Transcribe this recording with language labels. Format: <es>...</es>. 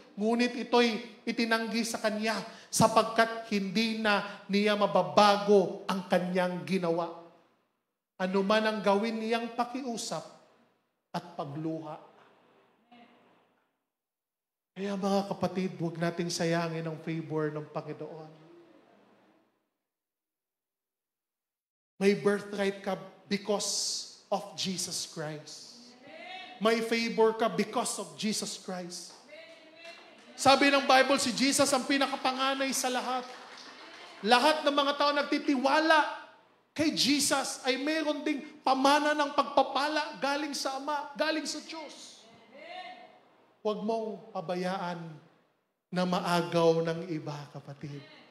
<tl>Ngunit ito'y itinanggi sa kanya sapagkat hindi na niya mababago ang kanyang ginawa. Ano man ang gawin niyang pakiusap at pagluha. Kaya mga kapatid, huwag nating sayangin ang favor ng Panginoon.</tl> <en>May birthright ka because of Jesus Christ. May favor ka because of Jesus Christ.</en> <tl>Sabi ng Bible, si Jesus ang pinakapanganay sa lahat. Lahat ng mga tao nagtitiwala kay Jesus ay mayroon ding pamana ng pagpapala galing sa Ama, galing sa Diyos. Huwag mong pabayaan na maagaw ng iba, kapatid.</tl>